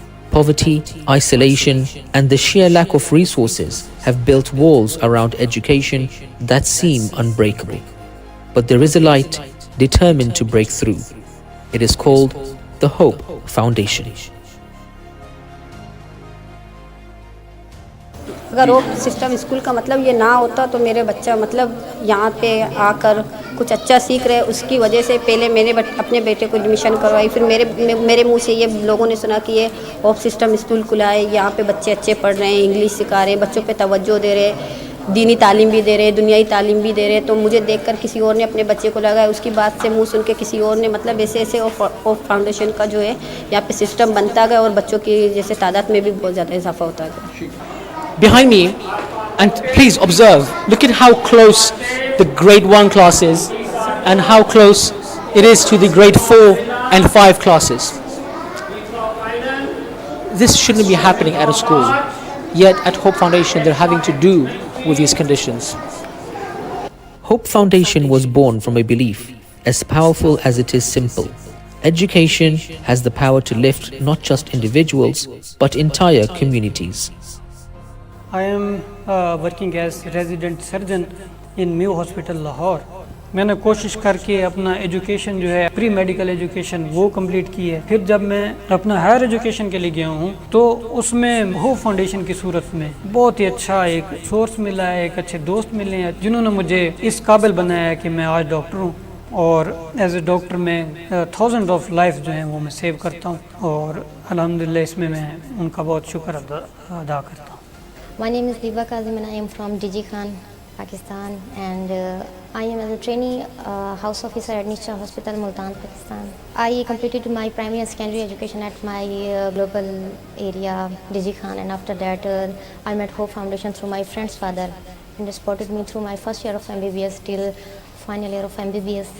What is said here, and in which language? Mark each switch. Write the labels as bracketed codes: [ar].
[en] Poverty, isolation, and the sheer lack of resources have built walls around education that seem unbreakable. But there is a light determined to break through. It is called the Hope Foundation. [hi] अगर वो system school का मतलब ये ना होता तो मेरे बच्चा मतलब यहाँ पे आकर कुछ अच्छा सीख रहे, उसकी वजह से पहले मैंने अपने बेटे को एडमिशन करवाई, फिर मेरे मुंह से ये लोगों ने सुना कि ये होप सिस्टम स्कूल खुला है, यहाँ पे बच्चे अच्छे पढ़ रहे हैं, इंग्लिश सिखा रहे हैं, बच्चों पे तवज्जो दे रहे हैं, दीनी तालीम भी दे रहे हैं, दुनियाई तालीम भी दे रहे हैं। तो मुझे देखकर किसी और ने अपने बच्चे को लगाया, उसकी बात से मुंह सुन के किसी और ने मतलब ऐसे ऐसे होप फाउंडेशन का जो है यहाँ पे सिस्टम बनता गया और बच्चों की जैसे तादाद में भी बहुत ज़्यादा इजाफा होता गया। [en] Behind me, and please observe, look at how close the grade 1 class is and how close it is to the grade 4 and 5 classes. This shouldn't be happening at a school, yet at Hope Foundation they're having to do with these conditions. Hope Foundation was born from a belief as powerful as it is simple. Education has the power to lift not just individuals but entire communities. I am working as resident surgeon in New Hospital Lahore. [hi] मैंने कोशिश करके अपना education जो है pre medical education वो complete की है। फिर जब मैं अपना हायर एजुकेशन के लिए गया हूँ तो उसमें होप फाउंडेशन की सूरत में बहुत ही अच्छा एक सोर्स मिला है, एक अच्छे दोस्त मिले हैं जिन्होंने मुझे इस काबिल बनाया है कि मैं आज डॉक्टर हूँ और एज ए डॉक्टर मैं थाउजेंड ऑफ लाइफ जो हैं वो मैं सेव करता हूँ और अल्हम्दुलिल्लाह इसमें मैं उनका बहुत शुक्र अदा करता हूँ। [en] My name is Diba Kazim and I am from Digi Khan, Pakistan, and I am as a trainee house officer at Nisha Hospital, Multan, Pakistan. I completed my primary and secondary education at my global area, Digi Khan, and after that I met Hope Foundation through my friend's father, and they supported me through my first year of MBBS till final year of MBBS.